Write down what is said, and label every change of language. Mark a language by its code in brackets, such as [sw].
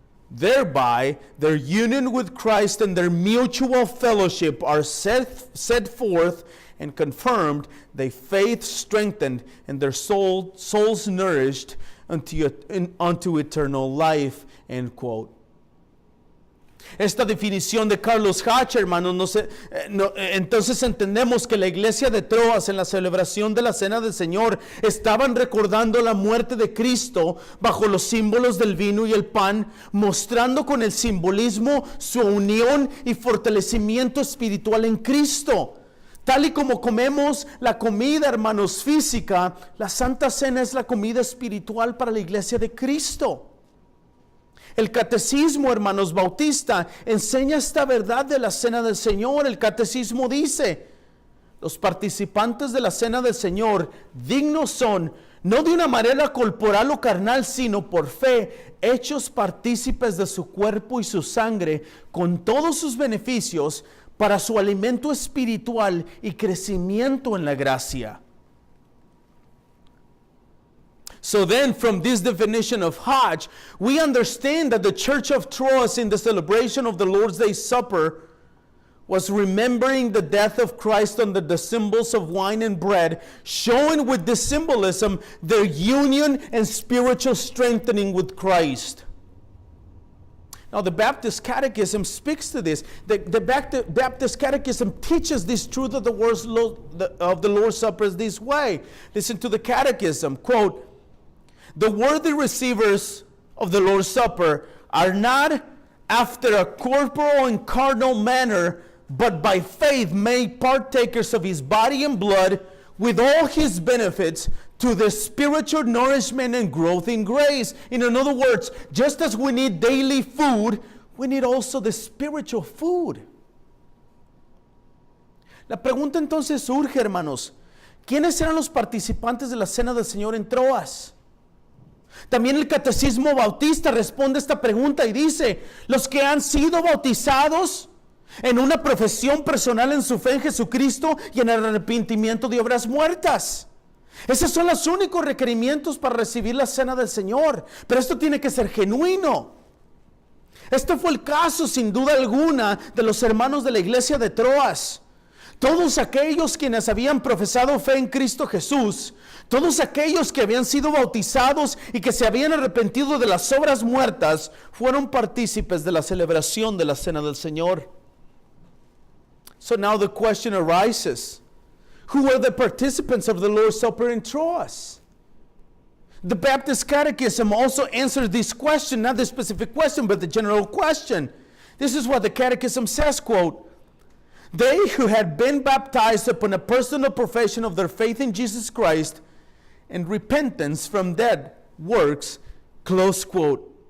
[en] Thereby, their union with Christ and their mutual fellowship are set forth and confirmed, their faith strengthened, and their souls nourished unto eternal life." End quote. [es] Esta definición de Carlos Hatch, hermanos, entonces entendemos que la iglesia de Troas en la celebración de la Cena del Señor estaban recordando la muerte de Cristo bajo los símbolos del vino y el pan, mostrando con el simbolismo su unión y fortalecimiento espiritual en Cristo. Tal y como comemos la comida, hermanos, física, la Santa Cena es la comida espiritual para la iglesia de Cristo. El catecismo, hermanos, bautista enseña esta verdad de la Cena del Señor. El catecismo dice: los participantes de la Cena del Señor dignos son, no de una manera corporal o carnal, sino por fe, hechos partícipes de su cuerpo y su sangre, con todos sus beneficios, para su alimento espiritual y crecimiento en la gracia. [en] So then, from this definition of Hodge, we understand that the Church of Troas in the celebration of the Lord's Day Supper was remembering the death of Christ under the symbols of wine and bread, showing with this symbolism their union and spiritual strengthening with Christ. Now, the Baptist Catechism speaks to this. The Baptist Catechism teaches this truth of the Lord's Supper this way. Listen to the Catechism. Quote, "The worthy receivers of the Lord's Supper are not after a corporal and carnal manner, but by faith made partakers of his body and blood, with all his benefits, to the spiritual nourishment and growth in grace." In other words, just as we need daily food, we need also the spiritual food. [es] La pregunta entonces surge, hermanos, ¿quiénes eran los participantes de la Cena del Señor en Troas? También el Catecismo Bautista responde esta pregunta y dice: los que han sido bautizados en una profesión personal en su fe en Jesucristo y en el arrepentimiento de obras muertas. Esos son los únicos requerimientos para recibir la Cena del Señor. Pero esto tiene que ser genuino. Este fue el caso, sin duda alguna, de los hermanos de la iglesia de Troas. Todos aquellos quienes habían profesado fe en Cristo Jesús, todos aquellos que habían sido bautizados y que se habían arrepentido de las obras muertas, fueron partícipes de la celebración de la Cena del Señor. [en] So now the question arises: who were the participants of the Lord's Supper in Troas? The Baptist Catechism also answers this question, not the specific question, but the general question. This is what the Catechism says, quote, "They who had been baptized upon a personal profession of their faith in Jesus Christ and repentance from dead works," close quote.